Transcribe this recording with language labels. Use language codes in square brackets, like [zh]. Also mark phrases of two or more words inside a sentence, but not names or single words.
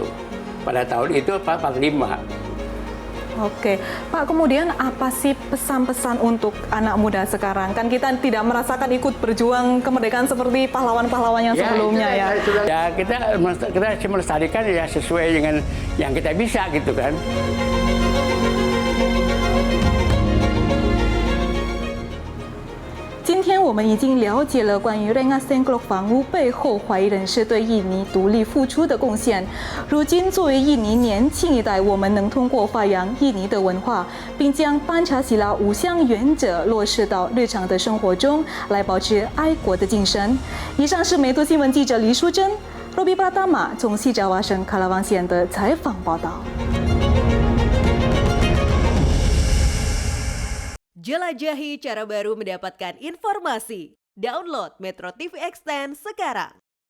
[id] Pada tahun itu 45. Oke, Pak, kemudian apa sih pesan-pesan untuk anak muda sekarang? Kan kita tidak merasakan ikut berjuang kemerdekaan seperti pahlawan-pahlawan yang sebelumnya ya. Ya kita melestarikan ya sesuai dengan yang kita bisa gitu kan. [zh] 今天我们已经了解了关于 Rengas Dengklok 房屋背后华裔人士对印尼独立付出的贡献。如今，作为印尼年轻一代，我们能通过发扬印尼的文化，并将班查喜拉五项原则落实到日常的生活中，来保持爱国的精神。以上是美图新闻记者黎淑珍、Robi Pratama 从西爪哇省卡拉旺县的采访报道。 [id] Jelajahi cara baru mendapatkan informasi. Download Metro TV Extend sekarang.